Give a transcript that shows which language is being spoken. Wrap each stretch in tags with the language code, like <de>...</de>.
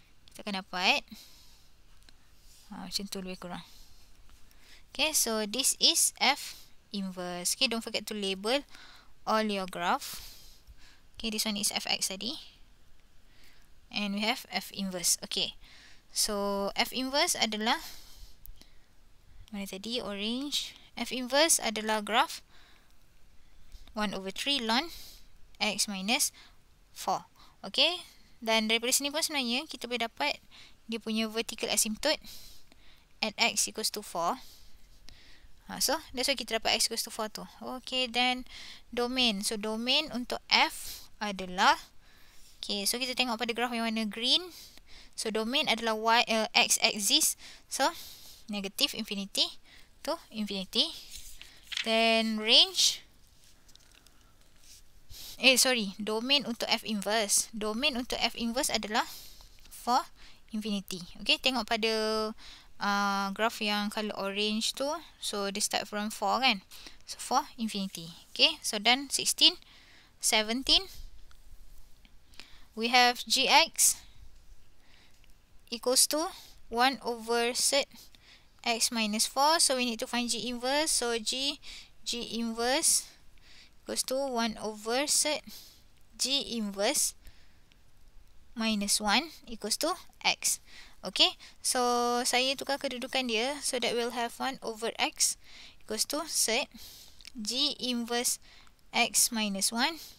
<ms>Kita akan dapat macam tu lebih kurang.</ms> <en>Okay, so this is F inverse. Okay, don't forget to label all your graph. Okay, this one is Fx tadi. And we have F inverse. Okay. So, F inverse adalah, mana tadi? Orange. F inverse adalah graph 1/3 ln x minus 4. Okay.</en> <ms>Dan daripada sini pun sebenarnya kita boleh dapat dia punya</ms> <en>vertical asymptote at x equals to 4. So, that's why</en> <ms>kita dapat</ms> <en>x equals to 4 tu.</en> <ms>Okay, then domain. So, domain untuk F adalah, okay, so kita tengok pada graf yang warna green.</ms> <en>So, domain adalah x axis. So, negative infinity to infinity. Then, range.</en> <ms>Domain untuk F inverse. Domain untuk F inverse adalah 4 infinity. Okay, tengok pada graph yang color orange tu.</ms> <en>So dia start from 4 kan. So 4 infinity. Okay, so then 16, 17. We have gx equals to 1 over set x minus 4. So we need to find g inverse. So g inverse equals to 1 over set g inverse minus 1 equals to x.</en> <ms>Okay, so saya tukar kedudukan dia.</ms> <en>So that will have 1 over x equals to set g inverse x minus 1.</en>